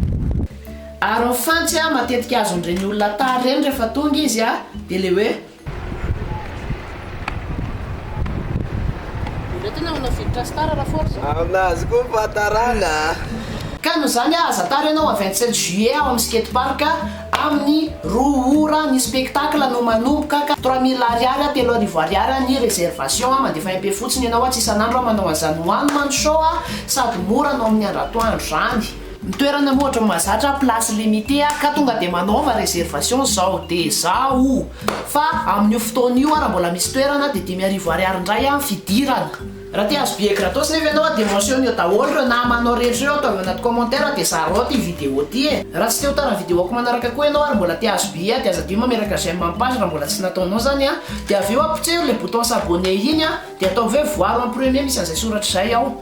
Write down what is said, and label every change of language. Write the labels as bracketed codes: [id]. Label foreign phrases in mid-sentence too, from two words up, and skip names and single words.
[mg] Ary mifantsy matetika azon'ireny olona tara reny rehefa tonga izy dia le hoe tena manao viditra sy tara raha force aminazy koa fahatarana ka noho zany aza tara ianao 27 juillet ao amin'ny skatepark amin'ny 2 ora ny spectacle no manomboka ka 3000 ariary 3 ariary ny réservation mandefa MP fotsiny ianao tsy isan'andro manao an'izany [en] one man show [mg] sady mora anao amin'ny andratoandro zany. Mitoerana mohatra mahazatra [fr] place limité [mg] ka tonga dia manaova réservation zao dia zao fa amin'io fotoana io raha mbola misy toerana dia 10,000 ariary indray amin'ny fidirana. Raha tia azo bie gratos nefa ianao dia mentionne eo daholo ireo namanao rehetra eo atao eo anaty commentaire dia zarao ty vidéo ty raha tsy te ho tara vidéo ako manaraka koa ianao ary mbola tia azo bie dia azadio mameraka j'aime amin'ny page raha mbola tsy nataonao zany dia avy eo apotsero le [fr] bouton s'abonner [mg] iny dia atao hoe voaro [fr] en premier [mg] misy an'izay soratra zay ao.